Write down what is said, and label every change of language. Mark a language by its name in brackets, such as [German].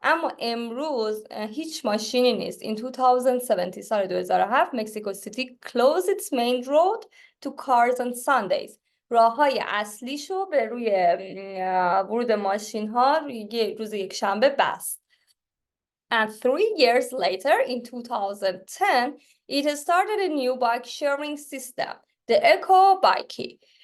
[Persian] اما امروز هیچ ماشینی نیست. [English] In 2017 [Persian] سال 2007 مکسیکو سیتی [English] closed its main road to cars on Sundays. [Persian] راههای اصلیشو به روی ورود ماشین ها روز یک شنبه بست. [English] And 3 years later in 2010 it started a new bike sharing system, the Eco Bikey.